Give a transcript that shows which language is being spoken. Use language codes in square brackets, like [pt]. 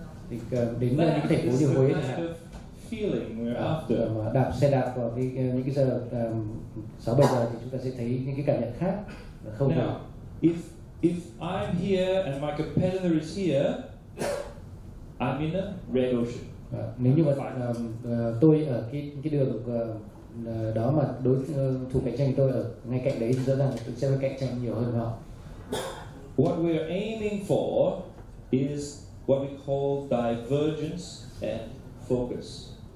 [vi] thì đến những cái thành phố như Huế [en] feeling we're after. [vi] Mà đạp xe đạp vào những cái giờ 6-7 giờ thì chúng ta sẽ thấy những cái cảm nhận khác. Không [en] now, if I'm here and my competitor is here, I'm in a red ocean. [vi] Nếu như mà tôi ở cái đường đó mà đối thủ cạnh tranh tôi ở ngay cạnh đấy thì rõ ràng tôi sẽ phải cạnh tranh nhiều hơn họ. [en] What we're aiming for is what we call divergence and focus.